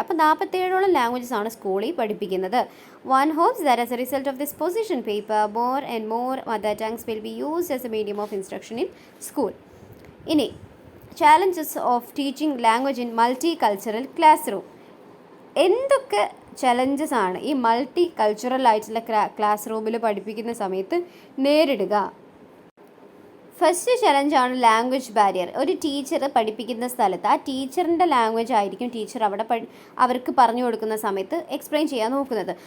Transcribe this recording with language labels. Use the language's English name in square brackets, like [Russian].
[Malayalam] അപ്പോൾ 47 ലാംഗ്വേജസ് ആണ് സ്കൂളിൽ പഠിപ്പിക്കുന്നത്. [English] One hopes that as a result of this position paper, more and more mother tongues will be used as a medium of instruction in school. ഇനി challenges of teaching language in multicultural classroom. [Malayalam] എന്തൊക്കെ challenges ആണ് ഈ multi cultural ആയിട്ടുള്ള class റൂമിൽ പഠിപ്പിക്കുന്ന സമയത്ത് നേരിടുക? First ചലഞ്ചാണ് language barrier. ഒരു ടീച്ചർ പഠിപ്പിക്കുന്ന സ്ഥലത്ത് ആ ടീച്ചറിൻ്റെ ലാംഗ്വേജ് ആയിരിക്കും ടീച്ചർ അവിടെ അവർക്ക് പറഞ്ഞു കൊടുക്കുന്ന സമയത്ത് എക്സ്പ്ലെയിൻ ചെയ്യാൻ നോക്കുന്നത്.